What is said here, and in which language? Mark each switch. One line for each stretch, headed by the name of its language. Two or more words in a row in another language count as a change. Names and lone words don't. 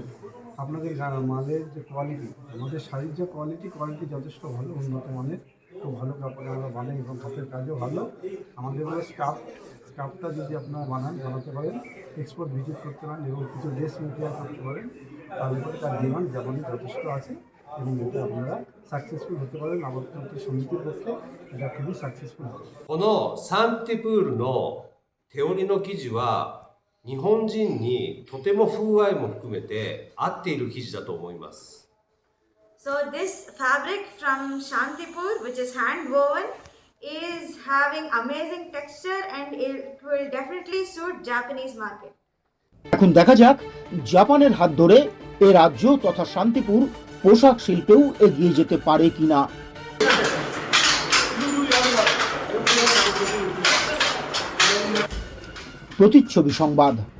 Bangla: আপনাদের মালের যে কোয়ালিটি, আমাদের শাড়ির যে কোয়ালিটি যথেষ্ট ভালো, উন্নত মানের, খুব ভালো কাপড়ে আমরা বানাই এবং হাতের কাজও ভালো। আমাদের বলে স্কার্ফটা যদি আপনারা বানাতে পারেন,
English: export visit
Bangla: করতে পারেন এবং কিছু
English: dress material
Bangla: করতে পারেন, তাহলে পরে তার ডিমান্ড জাপানে যথেষ্ট আছে এবং এটা আপনারা সাকসেসফুল হতে পারেন। আমাদের সমিতির পক্ষে এটা খুবই সাকসেসফুল হবে।
Japanese: このサンティプールの手織りの生地は日本人にとても風合いも含めて合っている生地だと思います。
English: So this fabric from Shantipur, which is hand woven, is having amazing texture and it will definitely suit Japanese market.
Bangla: এখন দেখা যাক জাপানের হাত ধরে এ রাজ্য তথা শান্তিপুর পোশাক শিল্পেও এগিয়ে যেতে পারে কিনা। প্রতিচ্ছবি সংবাদ।